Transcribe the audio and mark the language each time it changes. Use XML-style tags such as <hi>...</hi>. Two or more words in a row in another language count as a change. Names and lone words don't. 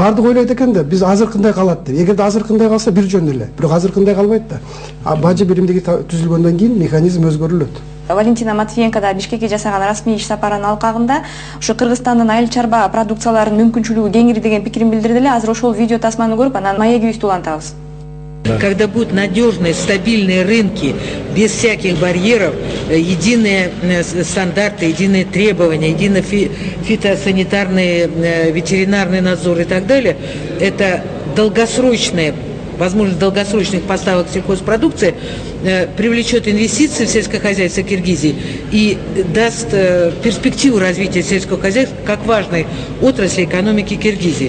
<ky>Бардык ойлойт экен да, биз азыркындай калат деп. Эгерде азыркындай калса бир жөн эле. Бирок азыркындай калбайт да. Бажы биримдиги түзүлгөндөн кийин механизм өзгөрүлөт. Валентина Матвиенко да Бишкекке жасаган расмий иш сапарынын алкагында ушу Кыргызстандын айыл чарба продукцияларынын мүмкүнчүлүгү кеңири деген пикирин билдирди эле. Азыр ошол видео тасманы көрүп, анан маегибизди улантабыз.</ky> <ru>Когда будут надежные, стабильные рынки, без всяких барьеров, единые стандарты, единые требования, единый фитосанитарный, ветеринарный надзор и так далее, это долгосрочные, возможность долгосрочных поставок сельхозпродукции привлечет инвестиции в сельское хозяйство Киргизии и даст перспективу развития сельского хозяйства как важной отрасли экономики Киргизии.</ru>